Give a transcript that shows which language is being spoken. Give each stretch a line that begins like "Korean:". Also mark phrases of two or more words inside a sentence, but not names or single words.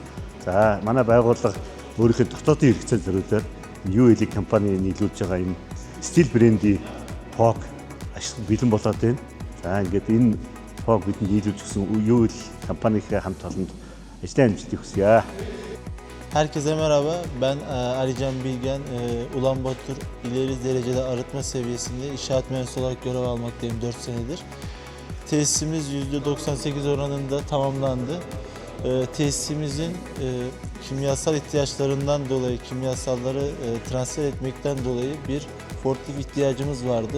Mongolian: За манай байгууллага өөрийнхөө дотоодын хэрэгцээ зориулаад UL компани нийлүүлж байгаа энэ стил брендийн фог бэлэн болоод байна. За ингээд энэ фог бидний нийлүүлж өгсөн UL компанийнхаа хамт олонд ажлын амжилтыг хүсье.
Turkish: Herkese merhaba, ben Alican Bilgen, Ulanbator ileri derecede arıtma seviyesinde inşaat mühendisi olarak görev almaktayım 4 senedir. Tesisimiz %98 oranında tamamlandı. Tesisimizin kimyasal ihtiyaçlarından dolayı, kimyasalları transfer etmekten dolayı bir forklift ihtiyacımız vardı.